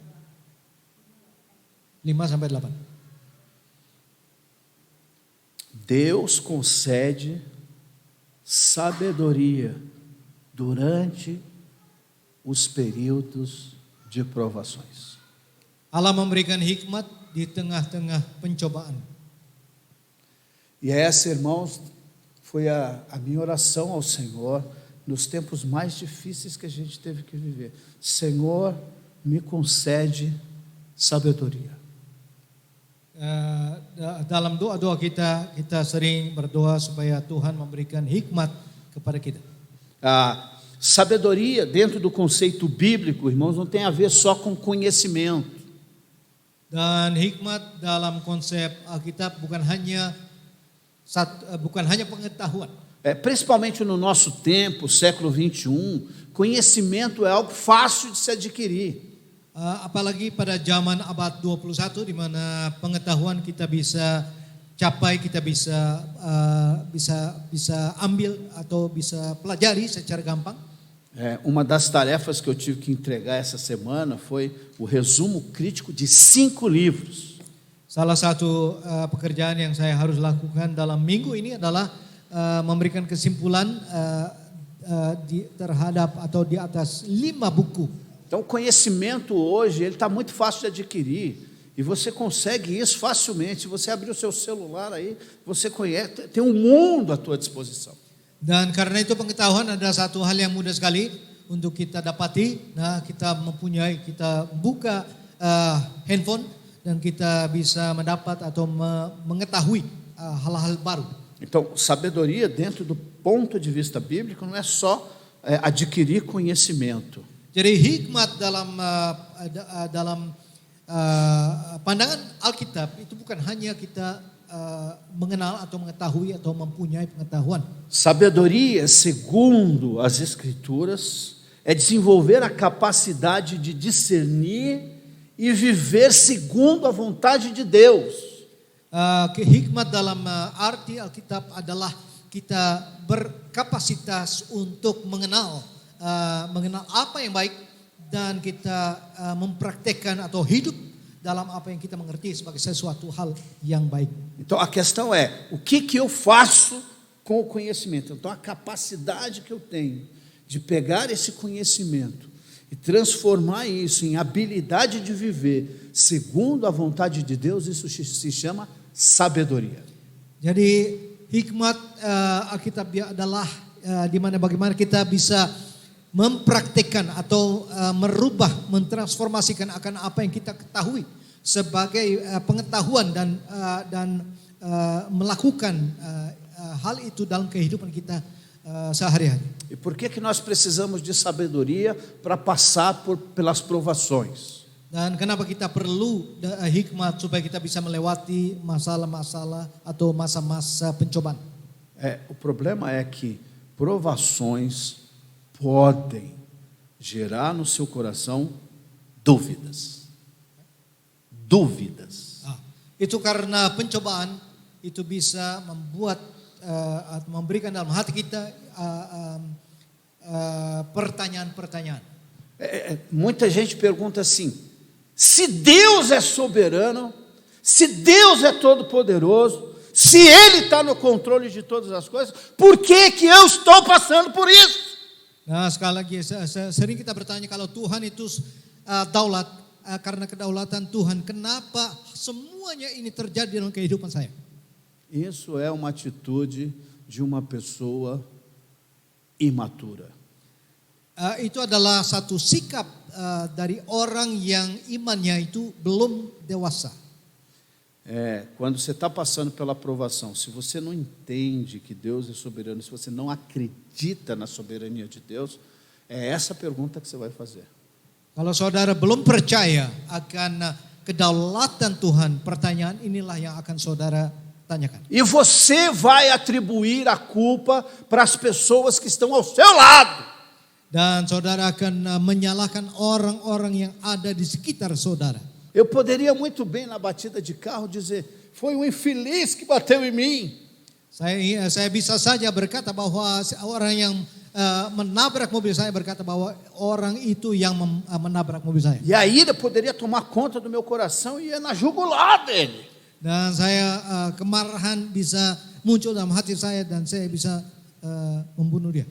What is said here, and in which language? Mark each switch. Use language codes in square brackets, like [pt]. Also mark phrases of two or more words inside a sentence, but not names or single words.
[id] 5 sampai 8. [pt] Deus concede sabedoria durante os períodos de provações. [id] Allah memberikan hikmat di tengah-tengah pencobaan. [pt] E essa, irmãos, foi a minha oração ao Senhor nos tempos mais difíceis que a gente teve que viver. Senhor, me concede sabedoria. [id] Dalam doa-doa kita sering berdoa supaya Tuhan memberikan hikmat kepada kita. [pt] A sabedoria dentro do conceito bíblico, irmãos, não tem a ver só com conhecimento. [id] Dan hikmat dalam konsep Alkitab bukan hanya pengetahuan. [pt] Principalmente no nosso tempo, século 21, conhecimento é algo fácil de se adquirir. [id] Apalagi pada zaman abad 21 di mana pengetahuan kita bisa capai, kita bisa ambil atau bisa pelajari secara gampang. [pt] Uma das tarefas que eu tive que entregar essa semana foi o resumo crítico de 5 livros. [id] Salah satu pekerjaan yang saya harus lakukan dalam minggu ini adalah memberikan kesimpulan terhadap atau di atas 5 buku. [pt] Então, o conhecimento hoje ele está muito fácil de adquirir e você consegue isso facilmente. Se você abrir o seu celular aí, você conhece, tem um mundo à tua disposição. [id] Dan karena itu pengetahuan adalah satu hal yang mudah sekali untuk kita dapati. Nah, kita buka handphone dan kita bisa mendapat atau mengetahui hal-hal baru. [pt] Então, sabedoria dentro do ponto de vista bíblico não é só adquirir conhecimento. [id] Jadi hikmat dalam pandangan Alkitab itu bukan hanya kita mengenal atau mengetahui atau mempunyai pengetahuan. [pt] Sabedoria, segundo as Escrituras, é desenvolver a capacidade de discernir e viver segundo a vontade de Deus. [id] Hikmat dalam arti Alkitab adalah kita berkapasitas untuk mengenal apa yang baik dan kita mempraktekkan atau hidup dalam apa yang kita mengerti sebagai sesuatu hal yang baik. [pt] Então a questão é, o que eu faço com o conhecimento? Então a capacidade que eu tenho de pegar esse conhecimento e transformar isso em habilidade de viver segundo a vontade de Deus, isso se chama sabedoria. [id] Jadi hikmat Alkitab adalah di mana bagaimana kita bisa mempraktikkan atau merubah, mentransformasikan akan apa yang kita ketahui sebagai pengetahuan dan melakukan hal itu dalam kehidupan kita sehari-hari. [pt] E por que nós precisamos de sabedoria para passar pelas provações? [id] Dan kenapa kita perlu hikmat supaya kita bisa melewati masalah-masalah atau masa-masa pencobaan? [pt] O problema é que provações podem gerar no seu coração dúvidas. Dúvidas. [id] Itu karena pencobaan itu bisa membuat memberikan dalam hati kita pertanyaan-pertanyaan. [pt] Muita gente pergunta assim: se Deus é soberano, se Deus é todo poderoso, se Ele está no controle de todas as coisas, por que eu estou passando por isso? [id] Nah, sekali lagi sering kita bertanya, kalau Tuhan itu daulat, karena kedaulatan Tuhan, kenapa semuanya ini terjadi dalam kehidupan saya? [pt] Isso é uma atitude de uma pessoa imatura. [id] Itu adalah satu sikap dari orang yang imannya itu belum dewasa. [pt] Quando você está passando pela provação, se você não entende que Deus é soberano, se você não acredita na soberania de Deus, é essa pergunta que você vai fazer. [id] Kalau saudara belum percaya akan kedaulatan Tuhan, pertanyaan inilah yang akan saudara tanyakan. [pt] E você vai atribuir a culpa para as pessoas que estão ao seu lado. [id] Dan saudara akan menyalahkan orang-orang yang ada di sekitar saudara. [pt] Eu poderia muito bem na batida de carro dizer, foi um infeliz que bateu em mim. [id] Saya bisa saja berkata bahwa orang yang menabrak mobil saya berkata bahwa orang itu yang menabrak mobil saya. [pt] E a ira poderia tomar conta do meu coração e ia na jugular dele. [id] Dan saya kemarahan bisa muncul dalam hati saya dan saya bisa membunuh dia.